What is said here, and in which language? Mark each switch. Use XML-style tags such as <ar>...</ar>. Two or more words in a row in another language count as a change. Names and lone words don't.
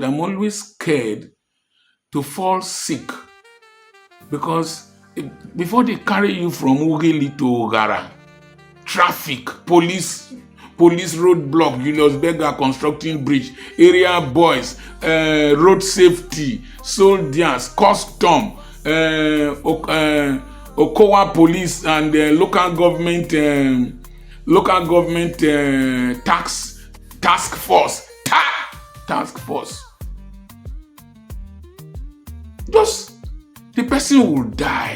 <en>I'm always scared to fall sick because before they carry you from Ugili to Ogara, traffic, police police roadblock, Julius Berger constructing bridge, area boys, road safety, soldiers, custom, Okowa police and local government task force. Just the person will die.</en>